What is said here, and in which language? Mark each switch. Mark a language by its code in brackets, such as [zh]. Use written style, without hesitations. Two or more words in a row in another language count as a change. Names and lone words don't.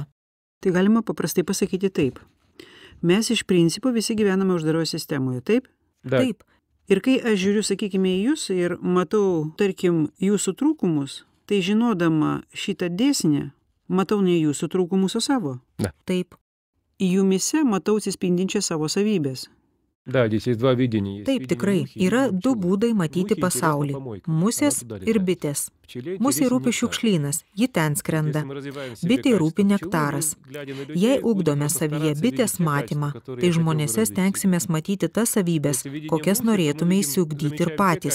[lt] Tai galima paprastai pasakyti taip. Mes iš principo visi gyvename uždaroje sistemoje, taip? [ru] Да. [lt] Taip. Ir kai aš žiūriu, sakykime, į jūs ir matau, tarkim, jūsų trūkumus, tai žinodama šitą dėsnį, matau ne jūsų trūkumus, o savo. Taip. Jumyse matau atsispindinčias savo savybės. [ru] Да, здесь есть два видения. [lt] Taip, tikrai. Yra du būdai matyti pasaulį. Musės ir bitės. Musei rūpi šiukšlynas, ji ten skrenda. Bitei rūpi nektaras. Jei ugdome savyje bitės matymą, tai žmonėse stengsimės matyti tas savybės, kokias norėtume įsiugdyti ir patys.